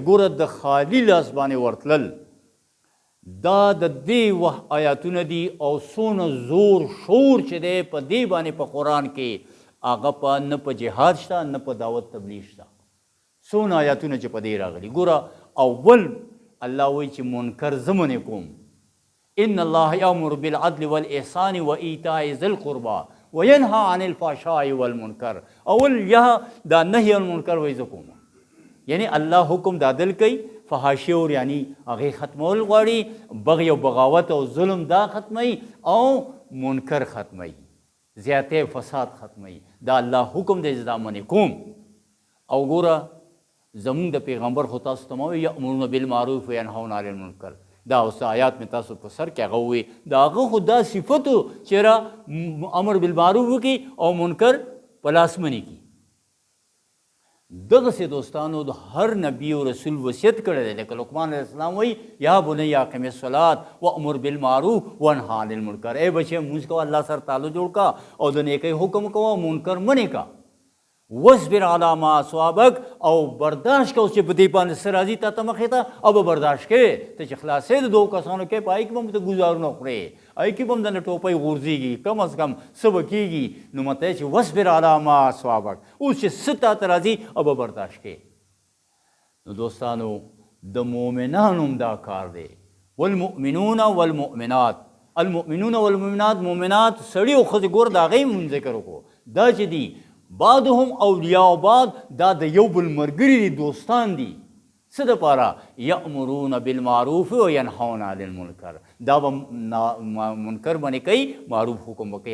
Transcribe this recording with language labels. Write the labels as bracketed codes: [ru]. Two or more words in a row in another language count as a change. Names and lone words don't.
[ps] ګوره د خالي لاس باندې ورتلل دا د دې وخت آیاتونه دي او څونه زور شور چې دی په دې باندې په قرآن کې هغه په نه په جهاد شته نه په دعوت تبلیغ شته. څونه آیاتونه چې په دې راغلي. ګوره اول الله وایي چې منکر زه منې کوم. [ar] ان الله یامر بالعدل والاحسان وایتاء ذی القربى وینهى عن الفحشاء والمنکر. [ps] اول یا دا [ar] نهی المنکر [ps] وایي زه کوم، یعنی الله حکم د عدل کوي، فحاشي اور یعنی هغې ختمول غواړي، بغي او بغاوت او ظلم دا ختموي او منکر ختموي، زیاتې فساد ختموي. دا الله حکم دی چې دا منې کوم. او ګوره زمونږ د پیغمبر خو تاسو ته ما وایي [ar] یأمرون بالمعروف وینهون عن المنکر. [ps] دا اوس آیات مې تاسو په سر کې هغه ووایي، د هغه خو دا صفت و چې را [ar] امر بالمعروف [ps] وکړي او منکر په لاس منې کړي. دغسې دوستانو د هر نبي او رسول وصیت کړی دی. لکه لقمان علیه السلام وایي [ar] یا بنی اقم الصلاة وامر بالمعروف وانهى عن المنکر. [ps] ای بچیه مونځ کوه، الله سره تعلق جوړ کا او د نیکۍ حکم کوه، منکر منې کا. [ar] واصبر علی ما اصابک، [ps] او برداشت کوه چې په دې باندې څه راځي تا ته مخې ته، او به برداشت کوې. ته چې خلاصې د دوو کسانو کې په هغې کې به هم ته ګزارونه خورې، هغې کې به هم درنه ټوپۍ غورځېږي، کم از کم څه به کېږي. نو مته چې [ar] واصبر علی ما اصابک، [ps] اوس چې څه تا ته راځي او به برداشت کوې. نو دوستانو د مؤمنانو هم دا کار دی. [ar] والمؤمنون والمؤمنات، المؤمنون والمؤمنات، مؤمنات [ps] سړي او ښځې. ګوره د هغې هم ذکر وکړو. دا چې دي [ar] بعضهم اولیاء بعض، [ps] دا د یو بل ملګري دي، دوستان دي. څه دپاره؟ [ar] یأمرون بالمعروف وینهون عن المنکر. [ps] دا به منکر باندې کوي، معروف حکم به کوي.